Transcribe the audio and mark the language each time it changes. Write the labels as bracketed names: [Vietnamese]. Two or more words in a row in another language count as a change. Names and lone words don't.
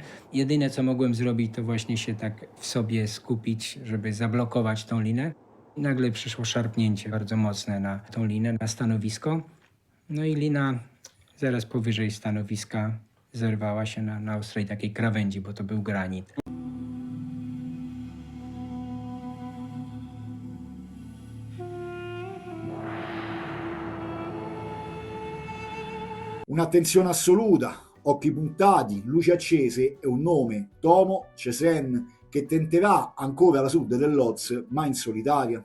[Polish] Jedyne, co mogłem zrobić, to właśnie się tak w sobie skupić, żeby zablokować tą linę. Nagle przyszło szarpnięcie bardzo mocne na tą linę, na stanowisko. No i lina zaraz powyżej stanowiska zerwała się na ostrej takiej krawędzi, bo to był granit. [Italian] Un'attenzione assoluta, occhi puntati, luci accese e un nome, Tomo Cesen, che tenterà ancora la sud dell'Oz, ma in solitaria.